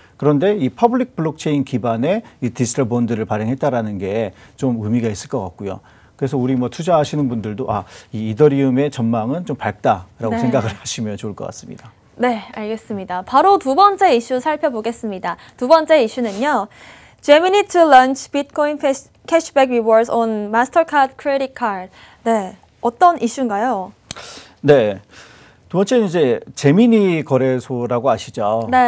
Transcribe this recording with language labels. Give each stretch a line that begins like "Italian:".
Korean: 그런데 이 퍼블릭 블록체인 기반의 이 디지털 본드를 발행했다라는 게 좀 의미가 있을 것 같고요. 그래서 우리 뭐 투자하시는 분들도 이 이더리움의 전망은 좀 밝다라고 생각을 하시면 좋을 것 같습니다. 네, 알겠습니다. 바로 두 번째 이슈 살펴보겠습니다. 두 번째 이슈는요.
English: Gemini to launch Bitcoin cashback rewards on Mastercard credit card.
Korean: 네, 어떤 이슈인가요? 네, 두 번째는 이제 제미니 거래소라고 아시죠?